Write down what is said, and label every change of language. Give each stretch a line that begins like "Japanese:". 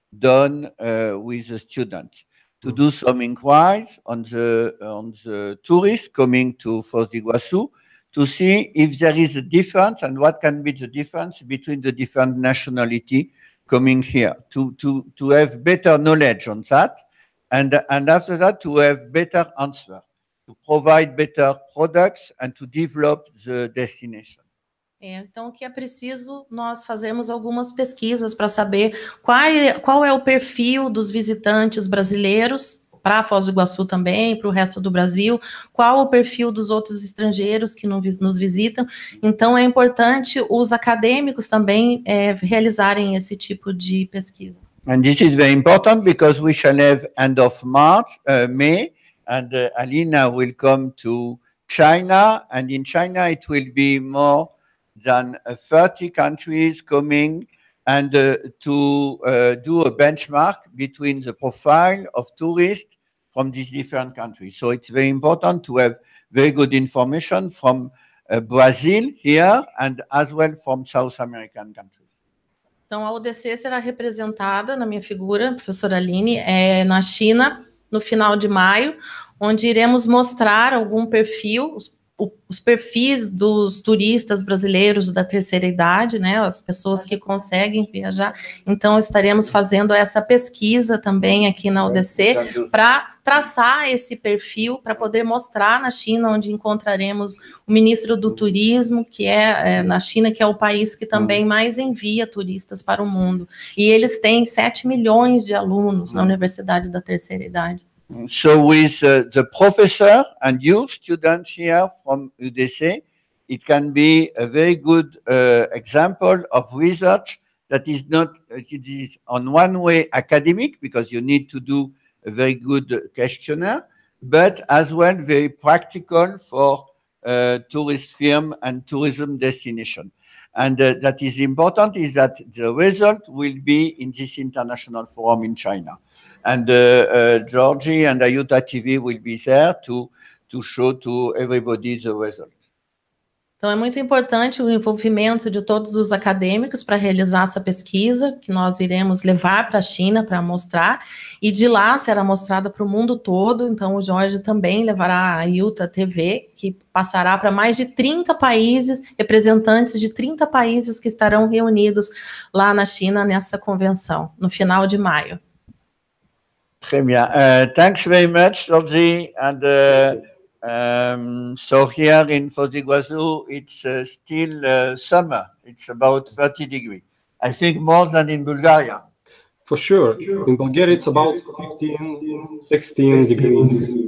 English: done with the students, to do some inquiries on the tourists coming to Foz do Iguaçu, to see if there is a difference and what can be the difference between the different nationality coming here, to have better knowledge on that, and after that to have better answer, to provide better products and to develop the destination.
Portuguese: Então, o que é preciso nós fazermos algumas pesquisas para saber qual é o perfil dos visitantes brasileiros para Foz do Iguaçu também, para o resto do Brasil, qual o perfil dos outros estrangeiros que nos visitam. Então, é importante os acadêmicos também realizarem esse tipo de pesquisa.
English: And this is very important because we shall have end of May, and Alina will come to China, and in China it will be more than 30 countries coming, and to do a benchmark between the profile of tourists from these different countries. So it's very important to have very good information from Brazil here and as well from South American countries.
Portuguese: Então, a UDC será representada na minha figura, professora Aline, na China, no final de maio, onde iremos mostrar algum perfil, os perfis dos turistas brasileiros da terceira idade, né, as pessoas que conseguem viajar. Então, estaremos fazendo essa pesquisa também aqui na UDC para traçar esse perfil, para poder mostrar na China, onde encontraremos o ministro do turismo, que na China, que é o país que também mais envia turistas para o mundo. E eles têm 7 milhões de alunos na Universidade da Terceira Idade.
English: So with the professor and you students here from UDC, it can be a very good example of research that is not, it is on one way academic because you need to do a very good questionnaire, but as well very practical for tourist firm and tourism destination. And that is important is that the result will be in this international forum in China. And Georgie and Ayuta TV will be there to show to everybody the result.
Portuguese: Então, é muito importante o envolvimento de todos os acadêmicos para realizar essa pesquisa, que nós iremos levar para a China para mostrar, e de lá será mostrada para o mundo todo. Então, o Jorge também levará a Ayuta TV, que passará para mais de 30 países, representantes de 30 países que estarão reunidos lá na China nessa convenção, no final de maio.
French: Très bien.
English: Thanks very much, Georgie. And so here in Foz do Iguaçu, it's still summer. It's about 30 degrees. I think more than in Bulgaria. For sure. In Bulgaria, it's about 15, 16 degrees.